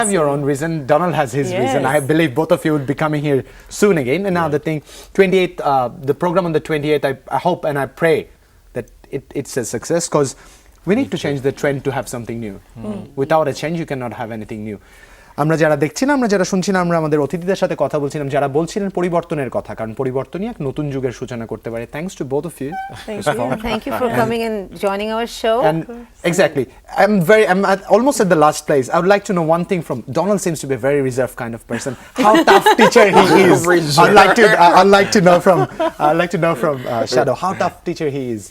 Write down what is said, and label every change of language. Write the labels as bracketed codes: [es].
[en] have your see. own reason. Donald has his reason. Yes. I believe both of you would be coming here soon again. And now the thing, 28th, the program on the 28th, I hope and I pray that it's a success because we need to change the trend to have something new. Without a change, you cannot have anything new. [bn] আমরা যারা দেখছি না, আমরা যারা শুনছি না, আমরা আমাদের অতিথিদের সাথে কথা বলছিলাম যারা বলছিলেন পরিবর্তনের কথা, কারণ পরিবর্তনই এক নতুন যুগের সূচনা করতে পারে। [en] Thanks to both of you. Thank you. Thank you for coming and joining our show. And exactly, I'm almost at the last place. I would like to know one thing from Donald. Seems to be a very reserved kind of person. How tough teacher he is. I'd like to know from Shadow how tough teacher he is.